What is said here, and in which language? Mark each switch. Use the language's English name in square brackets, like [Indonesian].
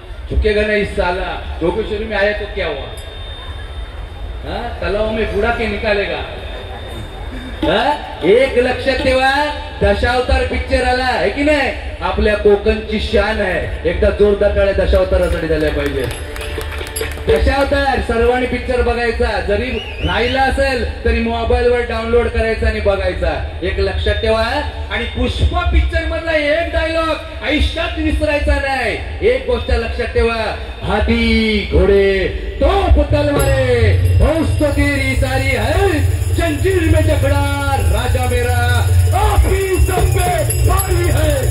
[Hindi] झुकेगा नहीं साला, जोगेश्वरी में आया तो क्या हुआ, तलाव में बुड़ा के निकालेगा. [Marathi] एक लक्षात ठेवा, दशावतार पिक्चर आला आहे की नाही, आपल्या कोकणची शान आहे. एकदा जोरदार टाळ्या दशावतारासाठी झाल्या पाहिजे. दशावतार सर्वांनी पिक्चर बघायचा, जरी राहिला असेल तरी मोबाईलवर डाउनलोड करायचा आणि बघायचा. एक लक्षात ठेवा. आणि पुष्पा पिक्चर मधला एक डायलॉग आयुष्यात विसरायचा नाही. एक गोष्ट लक्षात ठेवा, [Hindi] हाथी घोडे तोप तलवारे फौज तो तेरी सारी है, जंजीर में जकड़ा राजा मेरा आपकी सब पे भारी है.